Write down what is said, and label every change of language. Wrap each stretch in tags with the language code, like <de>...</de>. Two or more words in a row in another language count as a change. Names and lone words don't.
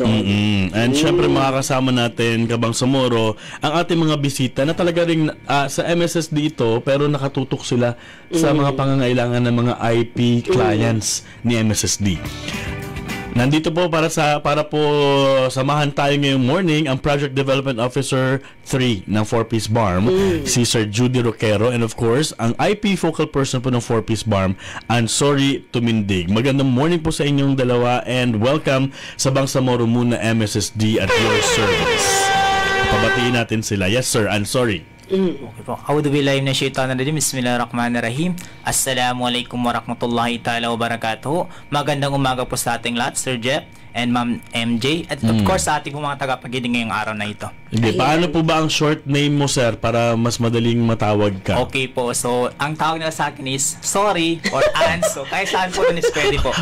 <tl>And syempre makakasama natin Kabangsamoro ang ating mga bisita na talaga rin sa MSSD ito pero nakatutok sila sa mga pangangailangan ng mga</tl> <en>IP clients</en> <tl>ni MSSD. Nandito po para po samahan tayo ngayong morning ang</tl> <en>Project Development Officer 3</en> <tl>ng 4Ps BARM, si Sir Judy Roquero,</tl> <en>and of course,</en> <tl>ang</tl> <en>IP focal person</en> <tl>po ng 4Ps BARM, Ansori Tumindig. Magandang morning po sa inyong dalawa and welcome sa Bangsamoro Muna MSSD</tl> <en>at your service.</en> <tl>Pabatiin natin sila.</tl> <en>Yes sir,</en> <tl>Ansori. Okay po.</tl> <ar>أعوذ بالله من الشيطان الرجيم. بسم الله الرحمن الرحيم. السلام عليكم ورحمة الله تعالى وبركاته.</ar> <tl>Magandang umaga po sa ating lahat, Sir Jeff and Ma'am MJ. At</tl> <en>of course</en> <tl>sa ating po mga tagapakinig ngayong araw na ito. Paano po ba ang</tl> <en>short name</en> <tl>mo, sir, para mas madaling matawag ka? Okay po. So, ang tawag nila sa akin is Sorry or Ans. So, kahit saan po nun is pwede po.</tl>